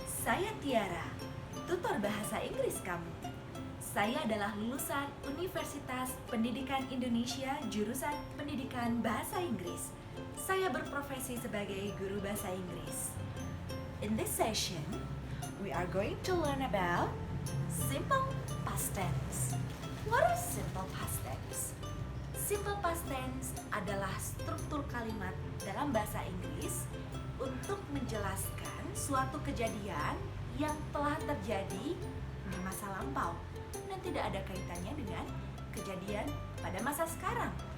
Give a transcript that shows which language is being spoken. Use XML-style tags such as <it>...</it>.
<id>Saya Tiara, tutor bahasa Inggris kamu. Saya adalah lulusan Universitas Pendidikan Indonesia jurusan Pendidikan Bahasa Inggris. Saya berprofesi sebagai guru bahasa Inggris.</id> <en>In this session, we are going to learn about simple past tense. What is simple past tense?</en> <id>Simple past tense adalah struktur kalimat dalam bahasa Inggris untuk menjelaskan suatu kejadian yang telah terjadi di masa lampau dan tidak ada kaitannya dengan kejadian pada masa sekarang.</id>